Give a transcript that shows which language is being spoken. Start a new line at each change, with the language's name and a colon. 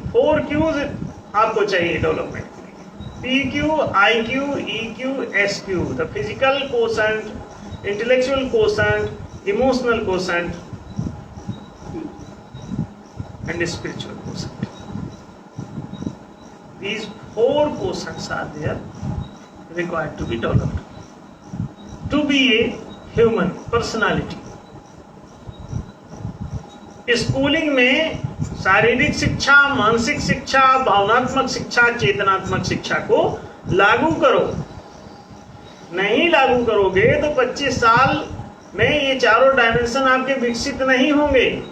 English: 4 Qs
Hindi: आपको चाहिए
English: development
Hindi: के लिए,
English: PQ, IQ, EQ, SQ, the physical quotient, intellectual quotient, emotional quotient and spiritual quotient. These 4 quotients are there required to be developed to be a human personality.
Hindi: Schooling में शारीरिक शिक्षा, मानसिक शिक्षा, भावनात्मक शिक्षा, चेतनात्मक शिक्षा को लागू करो। नहीं लागू करोगे तो 25 साल में ये चारों डायमेंशन आपके विकसित नहीं होंगे।